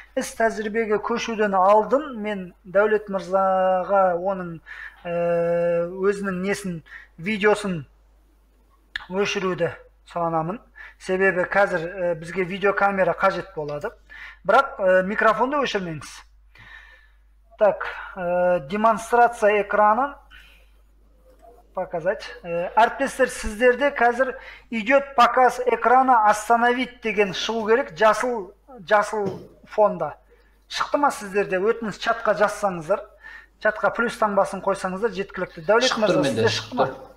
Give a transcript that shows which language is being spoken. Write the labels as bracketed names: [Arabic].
[Kazakh] Іс тәжірибеге көшуден алдын мен Дәулет мырзаға оның өзінің видеосын өшіруді сұранамын. Себебі қазір бізге видеокамера қажет болады. Бірақ микрофонды өшірмеңіз. [Russian] Так, демонстрация экрана. Показать. [Kazakh] Әріптестер, сіздерде қазір [Russian] идет показ экрана остановить [Kazakh] деген шығу керек, жасыл фонда. Шықты ма сіздерде? Өтініс чатқа жазсаңыздар, чатқа плюс таңбасын қойсаңыздар жеткілікті. Дәулет мырза, сізде шықты ма?